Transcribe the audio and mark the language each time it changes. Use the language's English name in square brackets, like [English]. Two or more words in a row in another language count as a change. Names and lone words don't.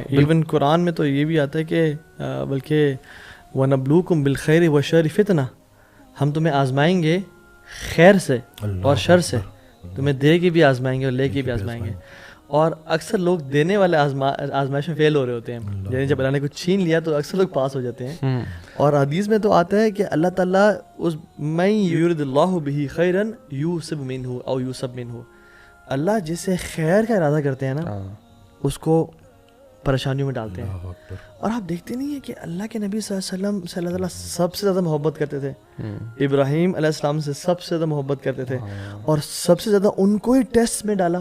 [Urdu] ایون قرآن میں تو یہ بھی آتا ہے کہ بلکہ [Arabic] وَنَبْلُوكُمْ بِالْخَيْرِ وَالشَّرِّ فِتْنَةً، [Urdu] ہم تمہیں آزمائیں گے خیر سے اور شر سے، تمہیں دے کے بھی آزمائیں گے اور لے کے بھی آزمائیں گے. اور اکثر لوگ دینے والے آزمائش میں فیل ہو رہے ہوتے ہیں، یعنی جب اللہ نے کچھ چھین لیا تو اکثر لوگ پاس ہو جاتے ہیں. اور حدیث میں تو آتا ہے کہ اللہ تعالیٰ اس [Arabic] مَن یُرِدِ اللَّهُ بِهِ خَیْرًا یُصِب مِنْهُ او یُصَب مِنْهُ، [Urdu] اللہ جس سے خیر کا ارادہ کرتے ہیں نا اس کو پریشانیوں میں ڈالتے ہیں. اور آپ دیکھتے نہیں ہیں کہ اللہ کے نبی صلی اللہ علیہ وسلم سے اللہ تعالیٰ سب سے زیادہ محبت کرتے تھے، ابراہیم علیہ السلام سے سب سے زیادہ محبت کرتے تھے، اور سب سے زیادہ ان کو ہی ٹیسٹ میں ڈالا.